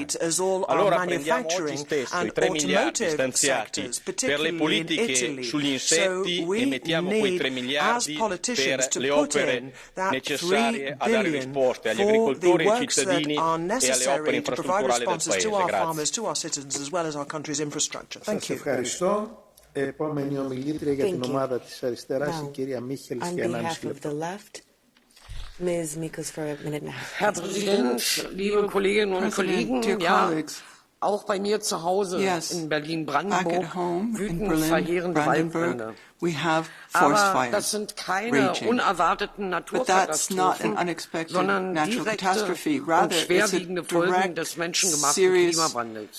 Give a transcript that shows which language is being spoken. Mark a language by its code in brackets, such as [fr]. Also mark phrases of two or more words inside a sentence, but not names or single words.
[it] Allora prendiamo oggi stesso i 3 miliardi stanziati per le politiche sugli insetti e mettiamo quei 3 miliardi per le opere necessarie a dare risposte agli agricoltori, ai cittadini e alle opere infrastrutturali del Paese. Grazie. [el] Ευχαριστώ. Επόμενη ομιλήτρια για την ομάδα της αριστεράς, η κυρία Μίχελς, για 1,5 λεπτό. [en] Ms. Mikus for a minute and a half. [de] Herr Präsident, liebe Kolleginnen und Kollegen, ja, auch bei mir zu Hause in Berlin-Brandenburg wüten verheerende Waldbrände. Aber das sind keine unerwarteten Naturkatastrophen, sondern direkte und schwerwiegende Folgen des menschengemachten Klimawandels.